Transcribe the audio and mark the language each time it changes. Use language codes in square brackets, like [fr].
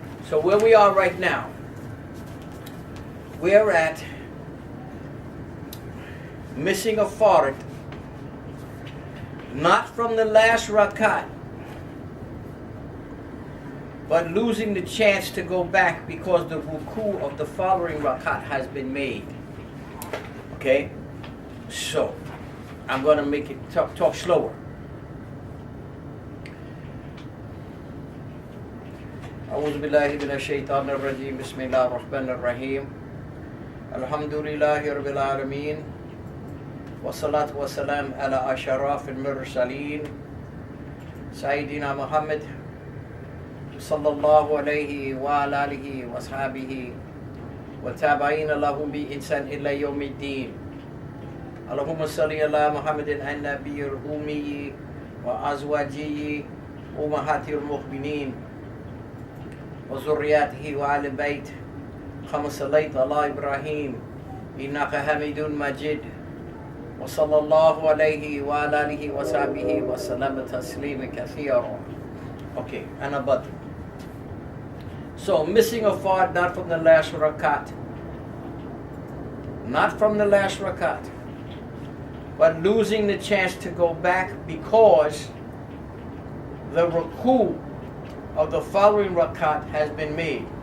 [en] So where we are right now, we're at missing a fard not from the last rak'ah, but losing the chance to go back because the ruku of the following rak'ah has been made. Okay? So, I'm going to make it talk slower. [ar] أعوذ بالله من الشيطان الرجيم بسم الله الرحمن الرحيم الحمد لله رب العالمين والصلاة والسلام على أشرف المرسلين سيدنا محمد صلى الله عليه وعلى آله وأصحابه والتابعين لهم بإحسان إلى يوم الدين اللهم صل على محمد النبي الأمي وأزواجه أمهات المؤمنين وذرياته وآل البيت كما صليت على إبراهيم إنك حميد مجيد وصلى الله عليه وعلى آله وصحبه وسلم تسليما كثيرا. [en] Okay, and abad. So missing a fard not from the last rakat, not from the last rakat, but losing the chance to go back because the ruku of the following rakat has been made.